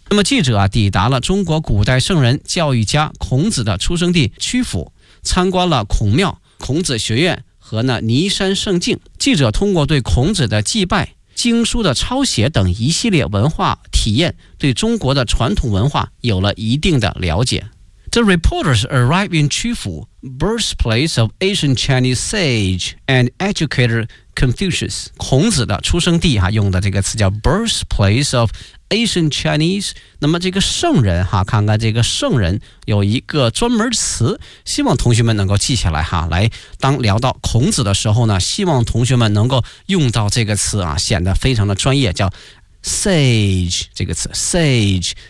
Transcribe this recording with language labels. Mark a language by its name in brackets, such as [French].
[Chinese] 那么记者啊抵达了中国古代圣人教育家孔子的出生地曲阜，参观了孔庙、孔子学院和呢尼山圣境。记者通过对孔子的祭拜、经书的抄写等一系列文化体验，对中国的传统文化有了一定的了解。 [English] The reporters arrived in 曲阜, birthplace of ancient Chinese sage and educator Confucius. [Chinese] 孔子的出生地哈，用的这个词叫 [English] birthplace of ancient Chinese. [Chinese] 那么这个圣人哈，看看这个圣人有一个专门词，希望同学们能够记下来哈。来，当聊到孔子的时候呢，希望同学们能够用到这个词啊，显得非常的专业，叫 sage 这个词 ，sage。